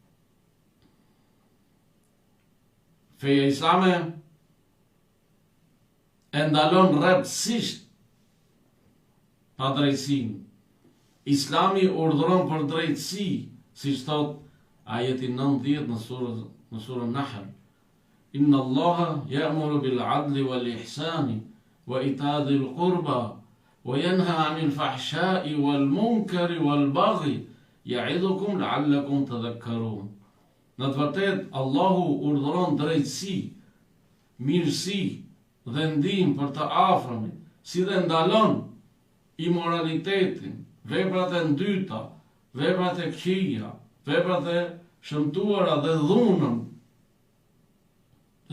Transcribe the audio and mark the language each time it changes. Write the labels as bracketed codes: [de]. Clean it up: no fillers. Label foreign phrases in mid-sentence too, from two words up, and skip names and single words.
[sq] Feja islame e ndalon rreptësisht padrejtësinë. Islami urdhëron për drejtësi, siç thot ajeti 90 në surën Nahl: [ar] إن الله يأمر بالعدل والإحسان وإيتاء ذي القربى وينهى عن الفحشاء والمنكر والبغي يعظكم لعلكم تذكرون. [sq] Në të vërtetë, Allahu urdhëron drejtësi, mirësi dhe ndihmë për të afërmit, si dhe ndalon imoralitetin, veprat e ndyta, veprat e këqija, veprat e shëmtuara dhe dhunën.